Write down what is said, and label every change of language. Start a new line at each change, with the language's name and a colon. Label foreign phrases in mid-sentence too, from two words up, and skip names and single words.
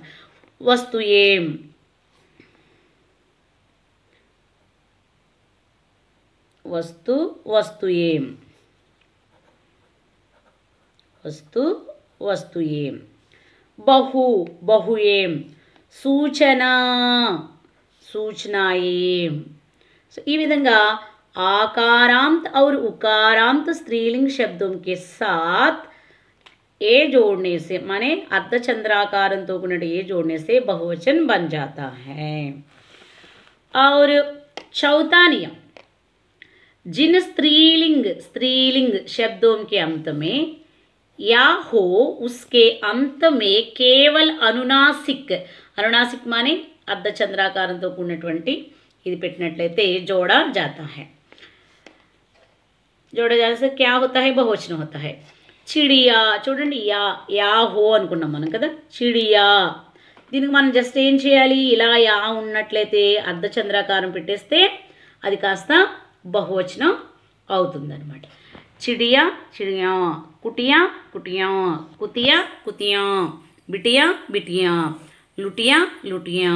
Hindi: वस्तुएं, वस्तुएं, वस्तुएं. बहुएं. सूचना सूचनाएं।
Telugu: సో ఈ విధంగా
Hindi: आकारांत और उकारांत स्त्रीलिंग शब्दों के साथ ए जोड़ने से माने अर्धचंद्राकारं तो ए जोड़ने से बहुवचन बन जाता है। और चौथा नियम, जिन स्त्रीलिंग शब्दों के अंत में या हो उसके अंत में केवल अनुनासिक माने अर्धचंद्राकारं तो
Telugu: ఇది పెట్టినట్లయితే
Hindi: जोड़ा जाता है। जोड़ा जाने से क्या होता है, बहुवचन होता है।
Telugu: चिड़िया చూడండి
Hindi: या हो
Telugu: అనుకున్నాం మనం కదా, చిడియా. దీనికి మనం జస్ట్ ఏం చేయాలి, ఇలా యా ఉన్నట్లయితే అర్ధచంద్రాకారం పెట్టేస్తే అది కాస్త బహువచనం అవుతుందన్నమాట.
Hindi: चिड़िया चिड़िया, कुटिया कुटिया, कुतिया कुतिया, बिटिया बिटिया, लुटिया लुटिया.